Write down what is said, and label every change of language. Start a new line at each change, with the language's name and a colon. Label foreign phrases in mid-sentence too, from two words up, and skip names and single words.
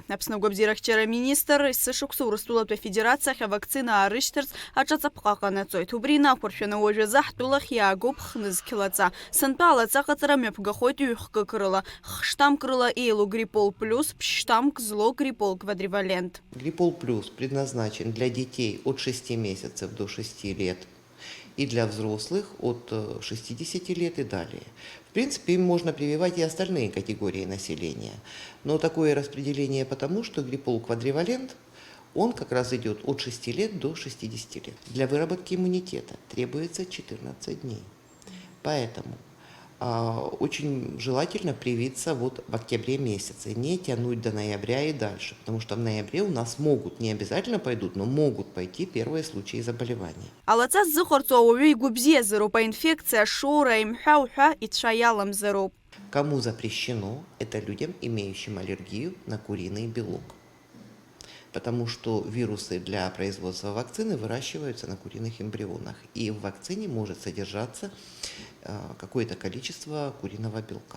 Abkhazian: Аԥсны агәабзиарахьчара министр исышықәса Урыстәылатәи афедерациахь авакцина аарышьҭырц аҿаҵаԥҟа ҟанаҵоит. Убри инақәыршәаны уажәазы ҳтәылахь иаагоуп хнызқьлаҵа. Сынтәа алаҵа аҟаҵара мҩаԥгахоит ҩ-хкык рыла. Х-штаммк рыла еилоу Гриппол плюс, ԥшь-штаммк злоу Гриппол квадривалент.
Russian: Гриппол плюс предназначен для детей от 6 месяцев до 6 лет и для взрослых от 60 лет и далее. В принципе, им можно прививать и остальные категории населения. Но такое распределение потому, что гриппол квадривалент, он как раз идет от 6 лет до 60 лет. Для выработки иммунитета требуется 14 дней. Поэтому очень желательно привиться вот в октябре месяце, не тянуть до ноября и дальше, потому что в ноябре у нас могут, не обязательно пойдут, но могут пойти первые случаи заболевания.
Abkhazian: Алаҵа ззыҟарҵо ауаҩы игәыбзиазароуп, аинфекциа шоура, имҳәа-уҳәа ицәа иаламзароуп.
Russian: Кому запрещено, это людям, имеющим аллергию на куриный белок. Потому что вирусы для производства вакцины выращиваются на куриных эмбрионах. И в вакцине может содержаться какое-то количество куриного белка.